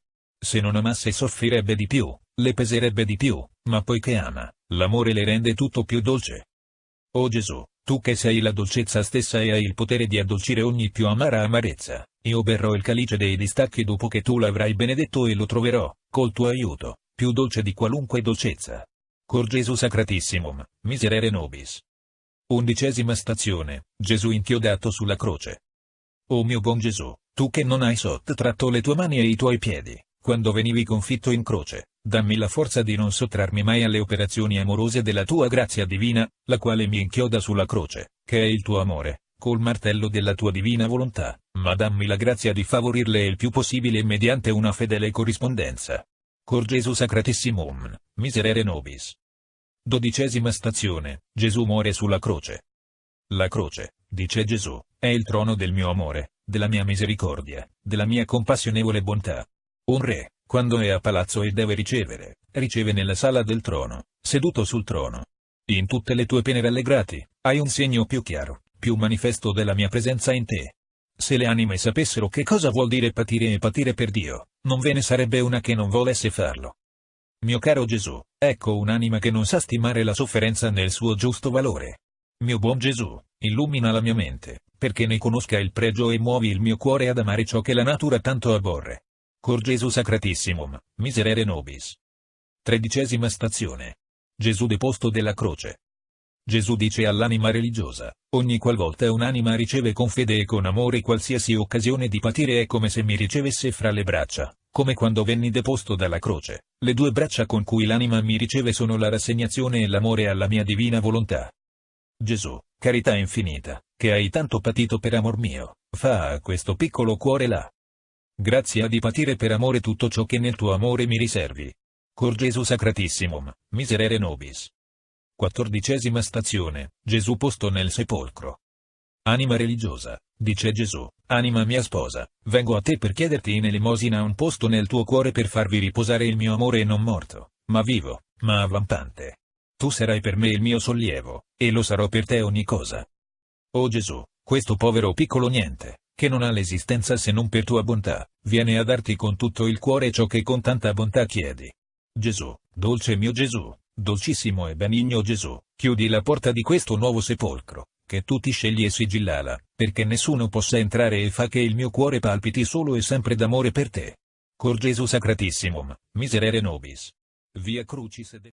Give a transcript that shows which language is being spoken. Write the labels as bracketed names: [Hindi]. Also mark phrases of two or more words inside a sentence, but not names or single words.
[Italian] Se non amasse soffrirebbe di più, le peserebbe di più, ma poiché ama, l'amore le rende tutto più dolce. O Gesù, tu che sei la dolcezza stessa e hai il potere di addolcire ogni più amara amarezza, io berrò il calice dei distacchi dopo che tu l'avrai benedetto e lo troverò, col tuo aiuto, più dolce di qualunque dolcezza. [Latin] Cor Gesù Sacratissimum, miserere nobis. [Italian] 11ª stazione, Gesù inchiodato sulla croce. O mio buon Gesù, tu che non hai sottratto le tue mani e i tuoi piedi, quando venivi confitto in croce, dammi la forza di non sottrarmi mai alle operazioni amorose della tua grazia divina, la quale mi inchioda sulla croce, che è il tuo amore, col martello della tua divina volontà, ma dammi la grazia di favorirle il più possibile mediante una fedele corrispondenza. [Latin] Cor Gesù Sacratissimum, miserere nobis. [Italian] 12ª stazione, Gesù muore sulla croce. La croce, dice Gesù, è il trono del mio amore, della mia misericordia, della mia compassionevole bontà. Un re, quando è a palazzo e deve ricevere, riceve nella sala del trono, seduto sul trono. In tutte le tue pene rallegrati, hai un segno più chiaro, più manifesto della mia presenza in te. Se le anime sapessero che cosa vuol dire patire e patire per Dio, non ve ne sarebbe una che non volesse farlo. Mio caro Gesù, ecco un'anima che non sa stimare la sofferenza nel suo giusto valore. Mio buon Gesù, illumina la mia mente, perché ne conosca il pregio e muovi il mio cuore ad amare ciò che la natura tanto abborre. [Latin] Cor Gesù Sacratissimum, miserere nobis. [Italian] 13ª stazione. Gesù deposto della croce. Gesù dice all'anima religiosa, ogni qualvolta un'anima riceve con fede e con amore qualsiasi occasione di patire è come se mi ricevesse fra le braccia, come quando venni deposto dalla croce. Le due braccia con cui l'anima mi riceve sono la rassegnazione e l'amore alla mia divina volontà. Gesù, carità infinita, che hai tanto patito per amor mio, fa a questo piccolo cuore la grazia di patire per amore tutto ciò che nel tuo amore mi riservi. [Latin] Cor Gesù Sacratissimum, miserere nobis. [Italian] 14ª stazione, Gesù posto nel sepolcro. Anima religiosa, dice Gesù, anima mia sposa, vengo a te per chiederti in elemosina un posto nel tuo cuore per farvi riposare il mio amore non morto, ma vivo, ma avvampante. Tu sarai per me il mio sollievo, e lo sarò per te ogni cosa. O Gesù, questo povero piccolo niente, che non ha l'esistenza se non per tua bontà, viene a darti con tutto il cuore ciò che con tanta bontà chiedi. Gesù, dolce mio Gesù, dolcissimo e benigno Gesù, chiudi la porta di questo nuovo sepolcro, che tu ti scegli e sigillala, perché nessuno possa entrare e fa che il mio cuore palpiti solo e sempre d'amore per te. [Latin] Cor Gesù Sacratissimum, miserere nobis. [Italian] Via Crucis.